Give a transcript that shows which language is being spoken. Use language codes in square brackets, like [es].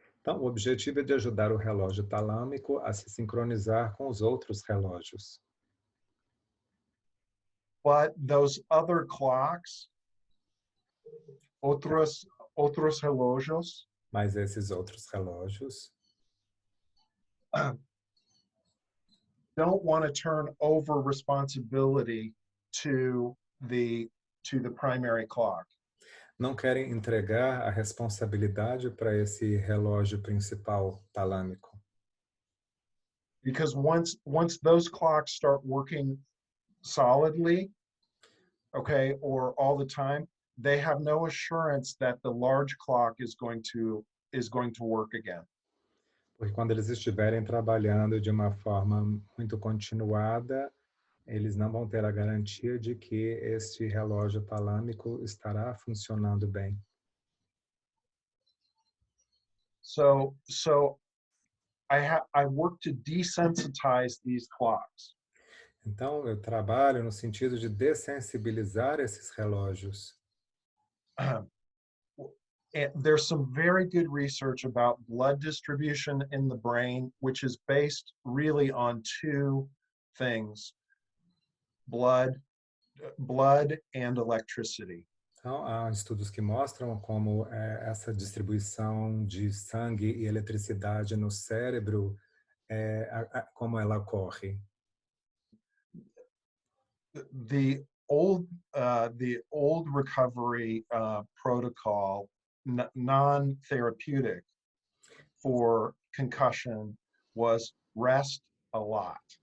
[pt] Então, o objetivo é de ajudar o relógio talâmico a se sincronizar com os outros relógios. [en] But those other clocks, [pt] outros relógios, Mas esses outros relógios [en] don't want to turn over responsibility to the primary clock. [pt] não querem entregar a responsabilidade para esse relógio principal talâmico. [en] Because once those clocks start working solidly, okay, or all the time, they have no assurance that the large clock is going to work again. [pt] Porque quando eles estiverem trabalhando de uma forma muito continuada, eles não vão ter a garantia de que este relógio talâmico estará funcionando bem. [en] So I work to desensitize these clocks. [pt] Então, eu trabalho no sentido de dessensibilizar esses relógios. [en] And there's some very good research about blood distribution in the brain, which is based really on two things: blood and electricity. [pt] Então, há estudos que mostram como essa distribuição de sangue e eletricidade no cérebro, como ela ocorre. [en] The old recovery protocol, non-therapeutic for concussion, was rest a lot.